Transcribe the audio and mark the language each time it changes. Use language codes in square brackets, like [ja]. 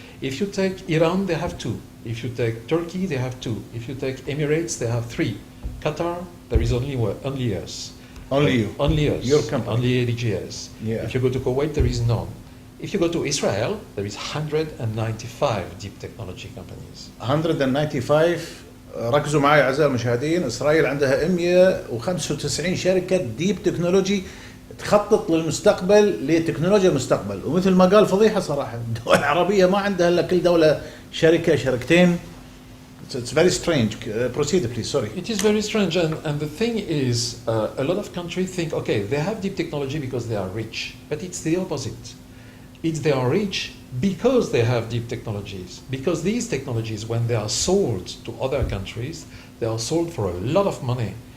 [en] If you take Iran, they have 2. If you take Turkey, they have 2. If you take Emirates, they have 3. Qatar, there is only us. Only you? Only us. Your company? Only ADGS. Yeah. If you go to Kuwait, there is none. If you go to Israel, there is 195 deep technology companies. 195. [ar] ركزوا معي أعزائي المشاهدين، إسرائيل عندها 195 شركة ديب تكنولوجي تخطط للمستقبل لتكنولوجيا المستقبل. ومثل ما قال فضيحة صراحة، الدول العربية ما عندها إلا كل دولة شركة شركتين. [en] It's very strange. Proceed, please. Sorry. It is very strange, and the thing is, a lot of countries think, okay, they have deep technology because they are rich, but it's the opposite. It's they are rich because they have deep technologies. Because these technologies, when they are sold to other countries, they are sold for a lot of money.